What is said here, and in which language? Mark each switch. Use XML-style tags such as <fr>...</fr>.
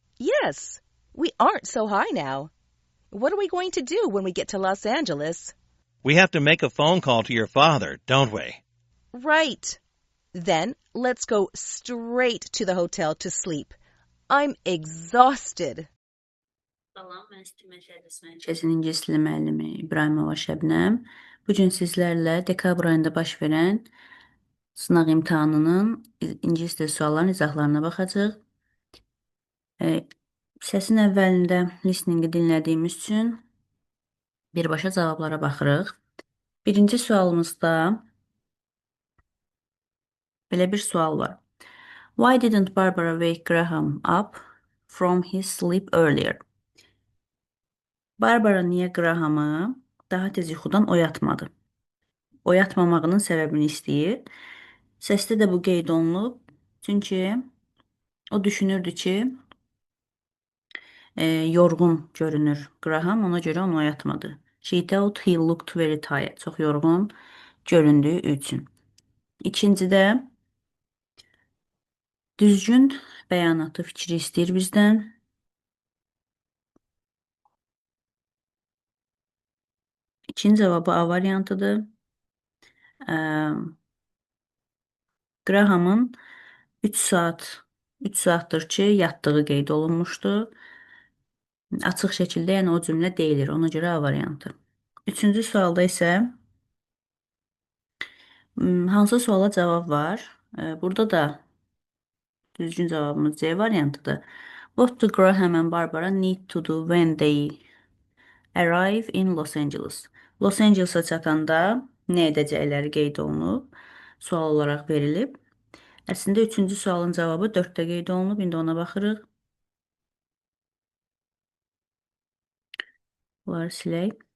<en>Yes, we aren't so high now. What are we going to do when we get to Los Angeles? We have to make a phone call to your father, don't we? Right. Then let's go straight to the hotel to sleep. I'm exhausted.</en> <az>Salam, mən İstəmə Şəhidəsinin İngilis dili müəllimi İbrahimova Şəbnəm. Bu gün sizlərlə dekabr ayında baş verən sınaq imtahanının İngilis dili suallarının izahlarına baxacağıq. Səsin əvvəlində listeningi dinlədiyimiz üçün birbaşa cavablara baxırıq. Birinci sualımızda belə bir sual var.</az> <en>Why didn't Barbara wake Graham up from his sleep earlier?</en> <az>Barbara niyə Grahamı daha tez yuxudan oyatmadı? Oyatmamağının səbəbini istəyir. Səsdə də bu qeyd olunub. Çünki o düşünürdü ki, yorğun görünür Graham, ona görə onu oyatmadı.</az> <en>She thought he looked very tired.</en> <az>Çox yorğun göründüyü üçün. İkincidə düzgün bəyanatı fikri istəyir bizdən. İkinci cavabı A variantıdır. Grahamın 3 saatdır ki, yatdığı qeyd olunmuşdu. Açıq şəkildə, yəni o cümlə deyilir. Ona görə A variantı. Üçüncü sualda isə hansı suala cavab var? Burada da düzgün cavabımız C variantıdır.</az> <en>What do Graham and Barbara need to do when they arrive in Los Angeles?</en> <az>Los Angeles'a çatanda nə edəcəkləri qeyd olunub, sual olaraq verilib. Əslində, üçüncü sualın cavabı 4-də qeyd olunub. İndi ona baxırıq. Bunları silək.</az>